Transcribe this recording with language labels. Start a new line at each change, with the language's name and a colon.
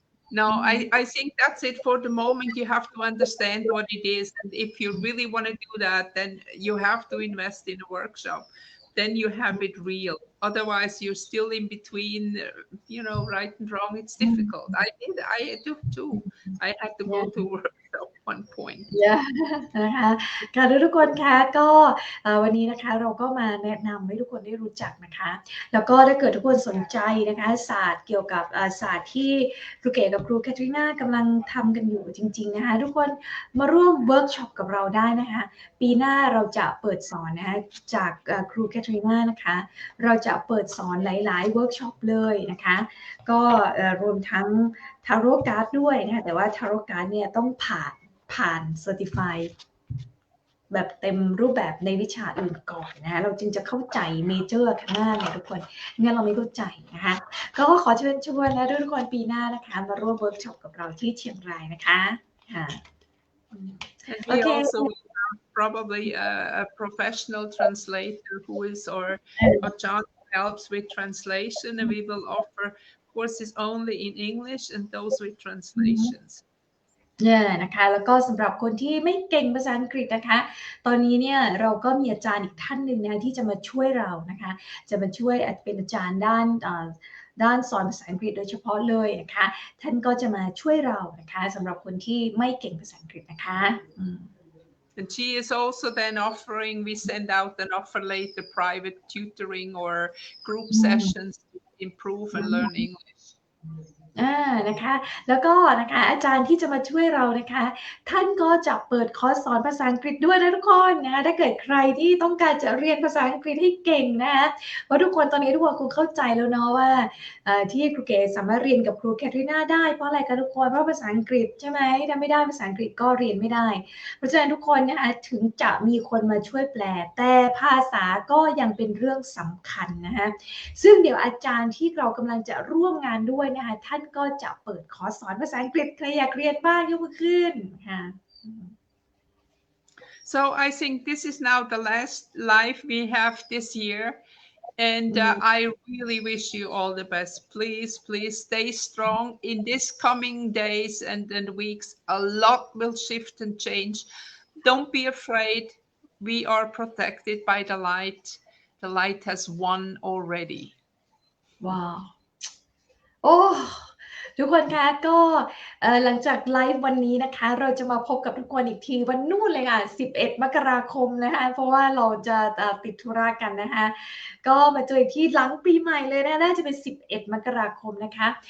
English: No, I think that's it for the moment. You have to understand what it is. And if you really want to do that, then you have to invest in a workshop. Then you have it real. Otherwise, you're still in between, right and wrong. It's difficult. I do too. I had to go to a workshop one point.
Thai: นะคะค่ะทุกคนคะก็วันนี้นะคะเราก็มาแนะนำให้ทุกคนได้รู้จักนะคะแล้วก็ถ้าเกิดทุกคนสนใจนะคะศาสตร์เกี่ยวกับศาสตร์ที่ ครูเก๋กับครูแคทรีนากำลังทำกันอยู่จริงๆนะคะทุกคนมาร่วมเวิร์กช็อปกับเราได้นะคะปีหน้าเราจะเปิดสอนนะคะจากครูแคทรีนานะคะเราจะเปิดสอนหลายๆเวิร์กช็อปเลยนะคะก็รวมทั้งทาโร่การ์ดด้วยนะคะแต่ว่าทาโร่การ์ดเนี่ยต้องผ่านเซอร์ติฟาย แบบเต็มรูปแบบในวิชาอื่นก่อนนะคะเราจึงจะเข้าใจเมเจอร์ข้างหน้าเนี่ยทุกคนงั้นเราไม่เข้าใจนะคะก็ขอเชิญชวนนะทุกคนปีหน้านะคะมาร่วมเวิร์กช็อปกับเราที่เชียงรายนะคะค่ะ
English: And we also have probably a professional translator who is or John helps with translation, and we will offer courses only in English and those with translations.
Thai: เนี่ยนะคะแล้วก็สำหรับคนที่ไม่เก่งภาษาอังกฤษนะคะตอนนี้เนี่ยเราก็มีอาจารย์อีกท่านหนึ่งนะที่จะมาช่วยเรานะคะจะมาช่วยเป็นอาจารย์ด้านสอนภาษาอังกฤษโดยเฉพาะเลยนะคะท่านก็จะมาช่วยเรานะคะสำหรับคนที่ไม่เก่งภาษาอังกฤษนะคะ
English: And she is also then offering, we send out an offer later, private tutoring or group sessions to improve and learn English.
Thai: นะคะแล้วก็นะคะอาจารย์ที่จะมาช่วยเรานะคะท่านก็จะเปิดคอร์สสอนภาษาอังกฤษด้วยนะทุกคนนะคะถ้าเกิดใครที่ต้องการจะเรียนภาษาอังกฤษให้เก่งนะคะเพราะทุกคนตอนนี้ทุกคนคงเข้าใจแล้วเนาะว่า ที่ครูเก๋สามารถเรียนกับครูแคทรีนาได้เพราะอะไรคะทุกคนเพราะภาษาอังกฤษใช่ไหมถ้าไม่ได้ภาษาอังกฤษก็เรียนไม่ได้เพราะฉะนั้นทุกคนนะคะถึงจะมีคนมาช่วยแปลแต่ภาษาก็ยังเป็นเรื่องสำคัญนะคะซึ่งเดี๋ยวอาจารย์ที่เรากำลังจะร่วมงานด้วยนะคะท่านก็จะเปิดคอร์สสอนภาษาอังกฤษใครอยากเรียนบ้างยกมือขึ้นค่ะ
English: So I think this is now the last live we have this year, and I really wish you all the best. Please stay strong in this coming days and weeks. A lot will shift and change. Don't be afraid. We are protected by the light. The light has won already. Wow.
Thai: โอ้ทุกคนคะก็หลังจากไลฟ์วันนี้นะคะเราจะมาพบกับทุกคนอีกทีวันนู่นเลยค่ะ11 มกราคมนะคะเพราะว่าเราจะติดธุระกันนะคะก็มาเจออีกที่หลังปีใหม่เลยนะน่าจะเป็น11 มกราคมนะคะ